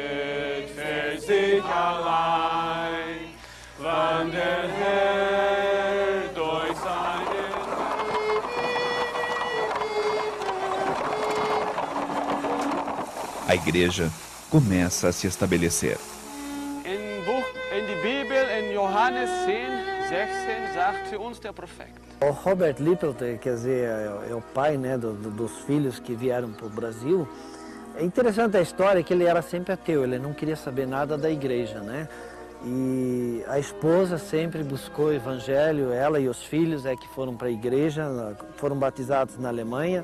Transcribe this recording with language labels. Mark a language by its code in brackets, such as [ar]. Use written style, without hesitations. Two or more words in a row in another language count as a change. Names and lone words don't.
[pt] A igreja começa a se estabelecer. [de] In die Bibel, in Johannes 10:16, sagt uns der Profeta. [pt] O Robert Lippelt, quer dizer, é o pai, né, dos filhos que vieram para o Brasil. É interessante a história que ele era sempre ateu, ele não queria saber nada da igreja, né? E a esposa sempre buscou o evangelho, ela e os filhos que foram para a igreja, foram batizados na Alemanha.